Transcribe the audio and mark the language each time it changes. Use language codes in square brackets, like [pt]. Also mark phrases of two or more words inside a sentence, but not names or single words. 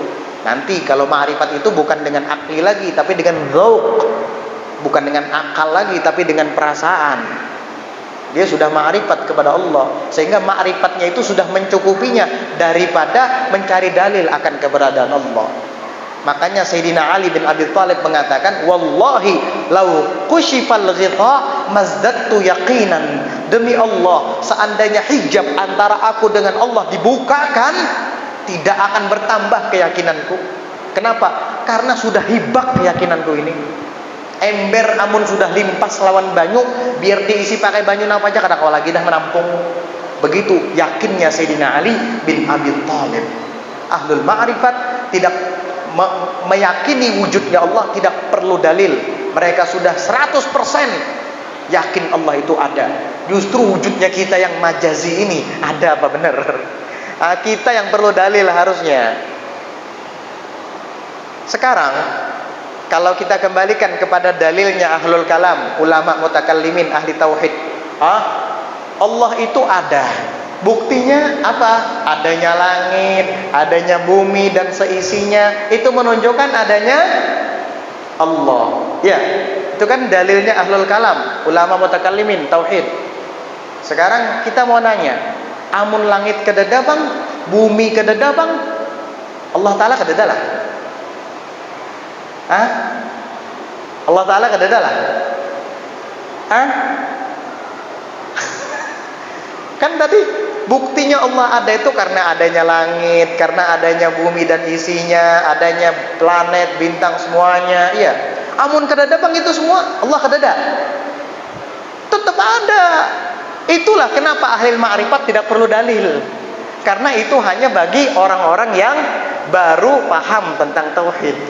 [id] Nanti kalau ma'rifat itu bukan dengan akli lagi, tapi dengan dzauq. Bukan dengan akal lagi, tapi dengan perasaan. Dia sudah ma'rifat kepada Allah, sehingga ma'rifatnya itu sudah mencukupinya daripada mencari dalil akan keberadaan Allah. Makanya Sayyidina Ali bin Abi Thalib mengatakan, [ar] والله لو كشف الغطاء ما ازددت يقينا. [id] Demi Allah, seandainya hijab antara aku dengan Allah dibukakan, tidak akan bertambah keyakinanku. Kenapa? [bjn] Karena sudah hibak keyakinanku ini. Ember amun sudah limpas lawan banyu, biar diisi pakai banyu apa aja kada kau lagi dah menampung. [id] Begitu yakinnya Sayyidina Ali bin Abi Thalib. Ahlul ma'rifat tidak meyakini wujudnya Allah, tidak perlu dalil. Mereka sudah 100% yakin Allah itu ada. Justru wujudnya kita yang majazi ini ada apa benar? Kita yang perlu dalil harusnya. Sekarang kalau kita kembalikan kepada dalilnya ahlul kalam, ulama mutakallimin, ahli tauhid, Allah itu ada. Buktinya apa? Adanya langit, adanya bumi dan seisinya, itu menunjukkan adanya Allah. Ya, itu kan dalilnya ahlul kalam, ulama mutakallimin, tauhid. [bjn] Sekarang kita mau nanya, amun langit kededa bang, bumi kededa bang, Allah Ta'ala kededa lah? Allah Ta'ala kededa lah? [id] Kan tadi buktinya Allah ada itu karena adanya langit, karena adanya bumi dan isinya, adanya planet, bintang semuanya. Iya. [bjn] Amun kedada bang itu semua Allah kedada. [id] Tetap ada. Itulah kenapa ahli ma'rifat tidak perlu dalil. Karena itu hanya bagi orang-orang yang baru paham tentang tauhid.